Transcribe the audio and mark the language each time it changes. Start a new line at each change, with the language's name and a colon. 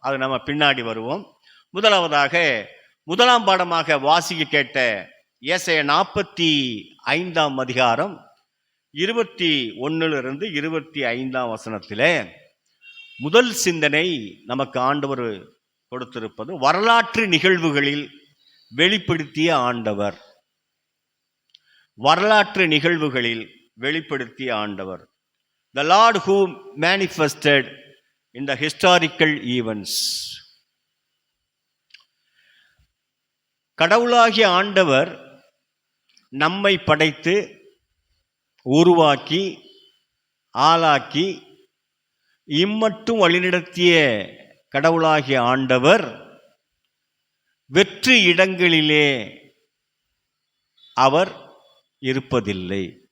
Tamil: அது நம்ம பின்னாடி வருவோம். முதலாவதாக முதலாம் பாடமாக வாசிக்க கேட்ட ஏசாயா 45ஆம் அதிகாரம் 21லிருந்து 25ஆம் வசனத்திலே முதல் சிந்தனை நமக்கு ஆண்டவர் கொடுத்திருப்பது வரலாற்று நிகழ்வுகளில் வெளிப்படுத்திய ஆண்டவர். வரலாற்று நிகழ்வுகளில் வெளிப்படுத்திய ஆண்டவர்.
English: The Lord who manifested in the historical events.
Tamil: கடவுளாகிய ஆண்டவர் நம்மை படைத்து, உருவாக்கி, ஆளாக்கி, இம்மட்டும் வழிநடத்திய கடவுளாகிய ஆண்டவர் வெற்று இடங்களிலே அவர் இருப்பதில்லை.